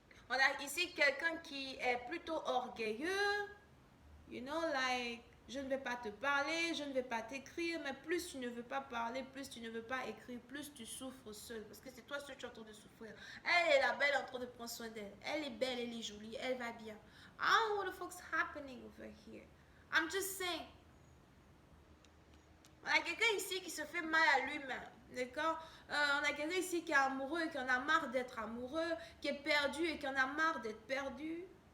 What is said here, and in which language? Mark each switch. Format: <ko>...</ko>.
<fr>On a ici quelqu'un qui est plutôt orgueilleux.</fr> <en>You know, like,</en> <fr>je ne vais pas te parler, je ne vais pas t'écrire, mais plus tu ne veux pas parler, plus tu ne veux pas écrire, plus tu souffres seul. Parce que c'est toi seul qui es en train de souffrir. Elle est la belle en train de prendre soin d'elle. Elle est belle, elle est jolie, elle va bien.</fr> <en>I don't know what the fuck's happening over here. I'm just saying.</en> <fr>On a quelqu'un ici qui se fait mal à lui-même. D'accord. On a quelqu'un ici qui est amoureux et qui en a marre d'être amoureux, qui est perdu et qui en a marre d'être perdu.</fr>